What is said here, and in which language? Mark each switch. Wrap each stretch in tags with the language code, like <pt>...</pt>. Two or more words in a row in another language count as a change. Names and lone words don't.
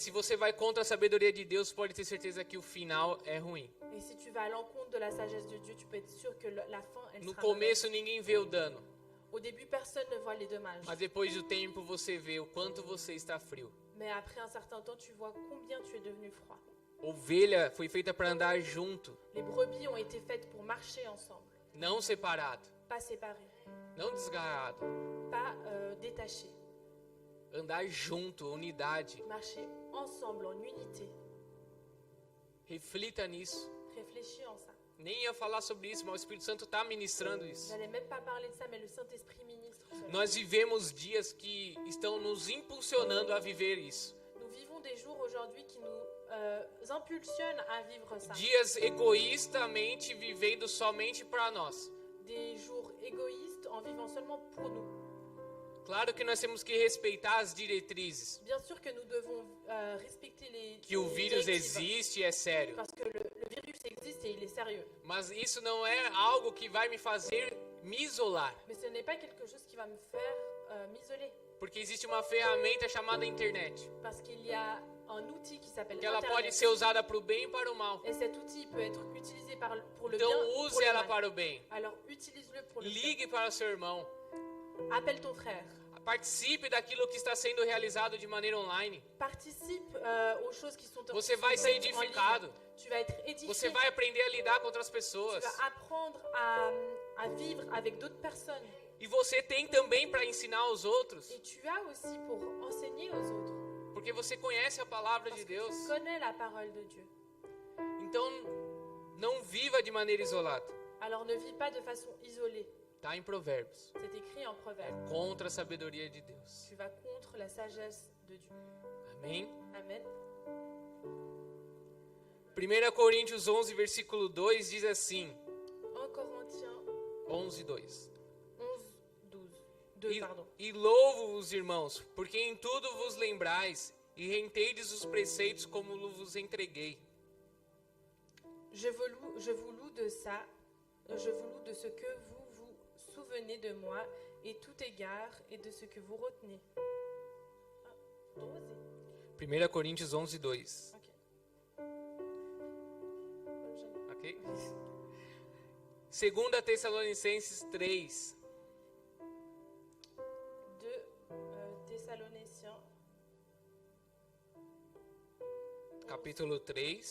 <pt>E se</pt> <fr>Dieu.</fr> <pt>você vai contra a sabedoria de Deus, pode ter certeza que o final é ruim.</pt> <fr>Et si tu vas à l'encontre de la sagesse de Dieu, tu peux être sûr que la fin, elle</fr> <pt>No</pt> <fr>sera</fr> <pt>começo ninguém vê o dano,</pt> <fr>mauvaise. Au début, personne ne voit les dommages.</fr> <pt>mas depois do tempo você vê o quanto você está frio.</pt> <fr>Mais après un certain temps, tu vois combien tu es devenu froid.</fr> <pt>Ovelha foi feita para andar junto,</pt> <fr>Les brebis ont été faites pour marcher ensemble,</fr> <pt>não separado,</pt> <fr>pas séparées,</fr> <pt>não desgarrado.</pt> <fr>pas détachées.</fr> <pt>Andar junto, unidade.</pt> <fr>Marcher ensemble, en unité.</fr> <pt>Reflita nisso.</pt> <fr>Réfléchis en ça.</fr> <pt>Nem ia falar sobre isso, mas o Espírito Santo está ministrando</pt> <fr>Je</fr> <pt>isso.</pt> <fr>n'allais même pas parler de ça, mais le Saint-Esprit ministre cela.</fr> <pt>Nós vivemos dias que estão nos impulsionando a viver isso.</pt> <fr>Nous vivons des jours aujourd'hui qui nous impulsionnent à vivre ça.</fr> <pt>Dias egoístamente vivendo somente para nós.</pt> <fr>Des jours égoïstes en vivant seulement pour nous.</fr> <pt>Claro que nós temos que respeitar as diretrizes.</pt> <fr>Bien sûr que nous devons respecter les</fr> <pt>Que o</pt> <fr>les</fr> <pt>vírus</pt> <fr>directives,</fr> <pt>existe e é sério.</pt> <fr>parce que le virus existe et il est sérieux.</fr> <pt>Mas isso não é algo que vai me fazer me isolar.</pt> <fr>Mais ce n'est pas quelque chose qui va me faire m'isoler.</fr> <pt>Porque existe uma ferramenta chamada internet.</pt> <fr>Parce qu'il y a un outil qui s'appelle</fr> <pt>Que ela pode</pt> <fr>Internet.</fr> <pt>ser usada para o bem e para o mal.</pt> <fr>Et cet outil peut être utilisé pour le</fr> <pt>Então</pt> <fr>bien pour</fr> <pt>use</pt> <fr>le</fr> <pt>ela</pt> <fr>mal.</fr> <pt>para o bem.</pt> <fr>Alors utilise-le pour le bien.</fr> <pt>Ligue para o seu irmão.</pt> <fr>Appelle ton frère.</fr> <pt>Participe daquilo que está sendo realizado de maneira online.</pt> <fr>Participe aux choses qui sont</fr> <pt>Você vai</pt> <fr>qui</fr> <pt>ser</pt> <fr>sont en ligne.</fr> <pt>edificado.</pt> <fr>Tu vas être édifié.</fr> <pt>Você vai aprender a lidar com outras</pt> <fr>Tu</fr> <pt>pessoas.</pt> <fr>vas apprendre à vivre avec d'autres personnes.</fr> <pt>E você tem também para ensinar aos outros.</pt> <fr>Et tu as aussi pour enseigner aux autres.</fr> <pt>Porque você conhece a palavra</pt> <fr>Parce</fr> <pt>de</pt> <fr>que</fr> <pt>Deus.</pt> <fr>tu connais la parole de Dieu.</fr> <pt>Então, não viva de maneira isolada.</pt> <fr>Alors ne vis pas de façon isolée.</fr> <pt>Está em Provérbios.</pt> <fr>C'est écrit en Proverbe.</fr> <pt>Contra a sabedoria de Deus.</pt> <fr>Tu vas contre la sagesse de Dieu.</fr> <pt>Amém?</pt> <fr>Amen.</fr> <pt>1 Coríntios 11, versículo 2 diz assim.</pt> <fr>1 Corinthiens 11, 2. 11, 12. 2, pardon.</fr> <pt>E louvo-vos, irmãos, porque em tudo vos lembrais e renteis os preceitos como vos entreguei.</pt> <fr>Je vous loue de ça. Je vous loue de ce que vous vous souvenez de moi et tout égard et de ce que vous retenez. 12.</fr> <pt>1 Coríntios 11, 2. Ok. Ok? 2 Tessalonicenses 3.</pt> <fr>2 Thessaloniciens</fr> <pt>Capítulo 3,</pt>